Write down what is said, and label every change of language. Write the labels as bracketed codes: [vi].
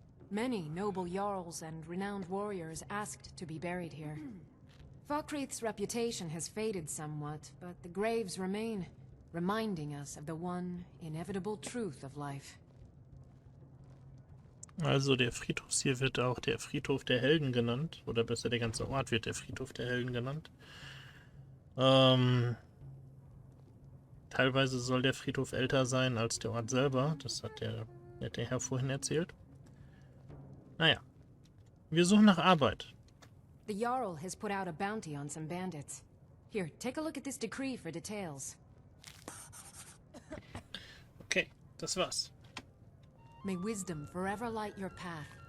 [en] Many noble jarls and renowned warriors asked to be buried here. Valkreath's reputation has faded somewhat, but the graves remain, reminding us of the one inevitable truth of life. [de] Also der Friedhof hier wird auch der Friedhof der Helden genannt, oder besser der ganze Ort wird der Friedhof der Helden genannt. Teilweise soll der Friedhof älter sein als der Ort selber, das hat der Herr vorhin erzählt. Naja, wir suchen nach Arbeit. [en] The Jarl has put out a bounty on some bandits. Here, take a look at this decree for details. [de] Okay, das war's. [en] May wisdom forever light your path.